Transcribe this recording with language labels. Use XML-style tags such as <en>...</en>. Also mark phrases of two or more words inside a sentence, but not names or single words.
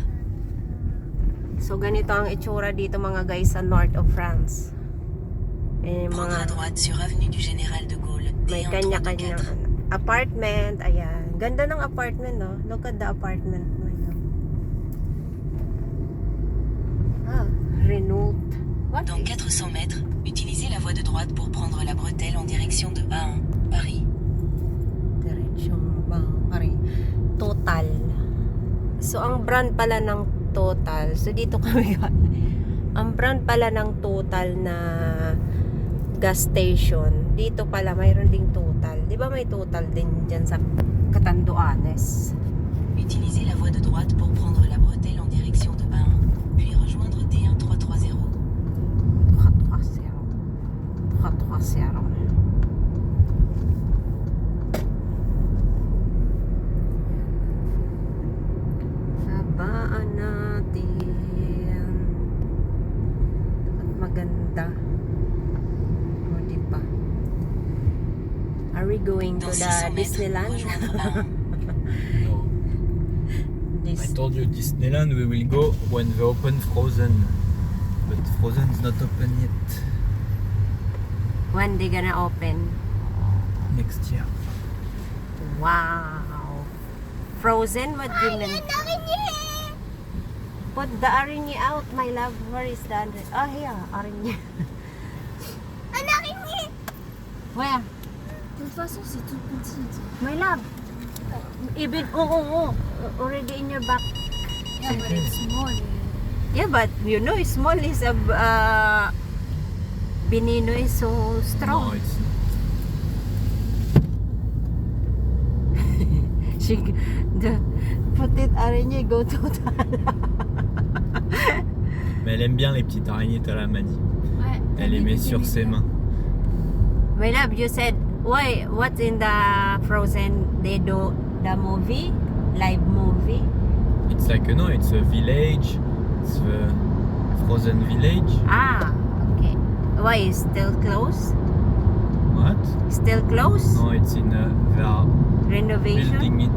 <tl>So ganito ang itsura dito mga guys sa</tl> <en>north of France.</en> <tl>Eh,</tl> <fr>Prendre à</fr> <tl>mga</tl> <fr>droite sur avenue du Général de Gaulle,</fr> <tl>may D1 kanya-kanyang 324. apartment. Ayan. Ganda ng apartment, no?</tl> <en>Look at the apartment. Ah, Renault. What</en> <fr>Dans</fr> <en>is</en> <fr>400 mètres, utilisez la voie de droite pour prendre la bretelle en direction de A1, Paris.</fr> <tl>Diretsyon ba? Pare. Total. So, ang brand pala ng Total. So, dito kami ang brand pala ng Total na</tl> <en>gas station.</en> <tl>Dito pala mayroon ding Total. Di ba may Total din dyan sa Catanduanes?</tl> <fr>Utilisez la voie de droite pour prendre la bretelle en direction de Bain, puis rejoindre D1330. 330.</fr> <tl>Habaan natin. At maganda. O, di ba?</tl> <en>Are we going to</en> <fr>Dans</fr> <en>the</en> <fr>600 mètres,</fr> <en>Disneyland?</en> <fr>rejoindre Bain.</fr> <en>No. I told you Disneyland we will go when they open Frozen. But Frozen is not open yet. When they gonna open? Next year. Wow. Frozen? What do you mean? Put the araignée out, my love. Where is the other? Oh, here. Araignée. Where?</en> <fr>De toute façon, c'est tout petit.</fr> <en>My love. Even, oh. Already in your back. Yeah, but it's small. Yeah, but you know, small is a... Benino is so No, strong. it's She... Put it araignée, go to</en> <fr>Mais elle aime bien les petites araignées, Tala m'a dit. Ouais. Elle les met sur ses mains.</fr> <en>My love, you said, why, what's in the Frozen? They do the movie? Live movie? It's like, no, it's a village. It's a Frozen village. Ah, okay. Why, is still closed? What? Still closed? No, it's in they are Renovation? building it.</en>